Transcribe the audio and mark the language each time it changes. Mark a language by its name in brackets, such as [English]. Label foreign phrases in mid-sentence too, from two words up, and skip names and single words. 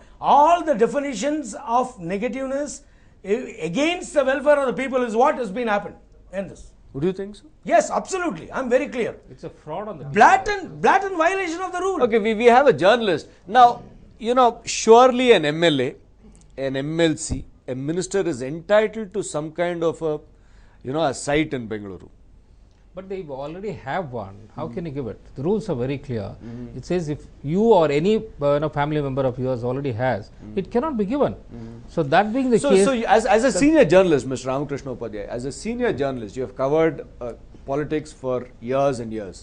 [English] All the definitions of negativeness against the welfare of the people is what has been happened in this. Would you think so? Yes, absolutely. I'm very clear. It's a fraud on the Blatant violation of the rule. Okay, we have a journalist. Now, surely an MLA, an MLC, a minister is entitled to some kind of a site in Bengaluru. But they already have one. How can you give it? The rules are very clear. It says if you or any family member of yours already has, it cannot be given. So that being the case. So as a senior journalist, Mr. Ramakrishna Upadhyay, as a senior journalist, you have covered politics for years and years.